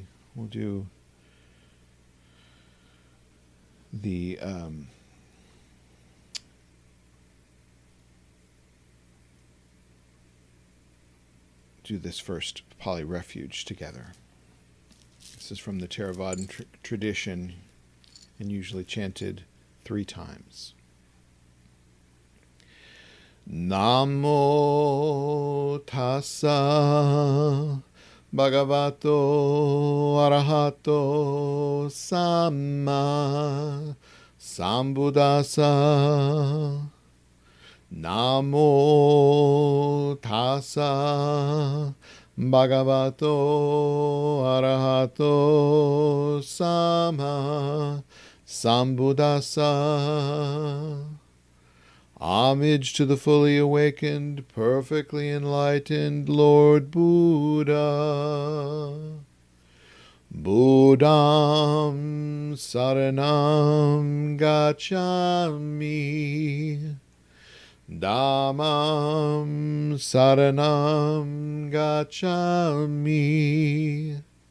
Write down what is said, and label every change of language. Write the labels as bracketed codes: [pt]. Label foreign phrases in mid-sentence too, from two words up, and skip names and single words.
[en] We'll do the this first Pali refuge together. This is from the Theravadan tradition and usually chanted 3 times. [pi] Namo tassa bhagavato arahato samma sambuddhassa. Namo tassa bhagavato arahato samma sambuddhassa. [en] Homage to the fully awakened, perfectly enlightened Lord Buddha. [pi] Buddham saranam gacchami. Dhammam saranam gacchami.